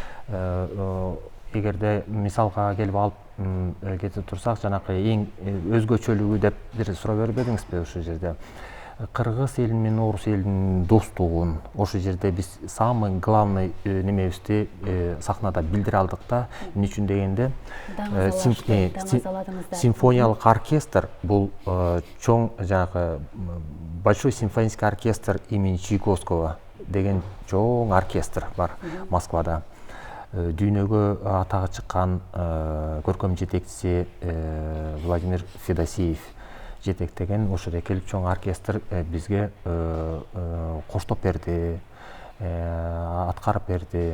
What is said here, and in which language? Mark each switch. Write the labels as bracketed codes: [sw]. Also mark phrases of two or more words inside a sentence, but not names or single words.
[ky] Эгерде мисалга келип алып кетип турсак, жанакы эң өзгөчөлүгү деп бир суроо бербедиңизби ошол жерде? Кыргыз эли менен орус элинин достугун ошол жерде биз [ru] самый главный [ky] немебизди сахнада билдире алдык да. Эмне үчүн дегенде симфониялык оркестр бул чоң, жанагы большой симфонический оркестр имени Чайковского деген чоң оркестр бар Москвада. Дүйнөгө атагы чыккан көркөм жетекчиси Владимир Федосеев жетектеген ошол келип чоң оркестр бизге коштоп берди, аткарып берди.